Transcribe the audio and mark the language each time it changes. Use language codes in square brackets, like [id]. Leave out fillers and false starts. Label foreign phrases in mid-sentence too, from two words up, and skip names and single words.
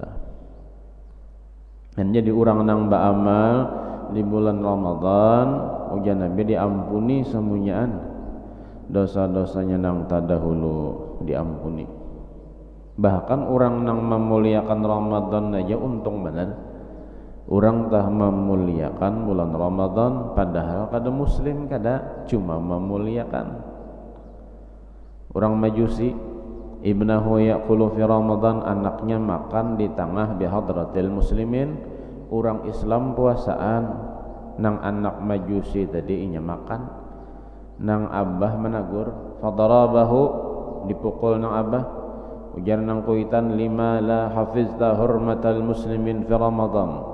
[bjn] Dan jadi orang nang beramal di bulan Ramadan ujar Nabi diampuni semuanyaan dosa-dosanya nang tadahulu diampuni. Bahkan orang nang memuliakan Ramadan aja untung benar. Orang tah memuliakan bulan Ramadan padahal kada muslim, kada cuma memuliakan. [ar] Orang Majusi ibnahu yaqulu fi Ramadan, [bjn] anaknya makan di tengah [ar] bihadratil muslimin. [bjn] Orang Islam puasaan nang anak Majusi tadi inya makan, nang abah menagur, fadarabahu dipukul nang abah, ujar nang kuitan [ar] lima la hafizta hurmatal muslimin fi Ramadan.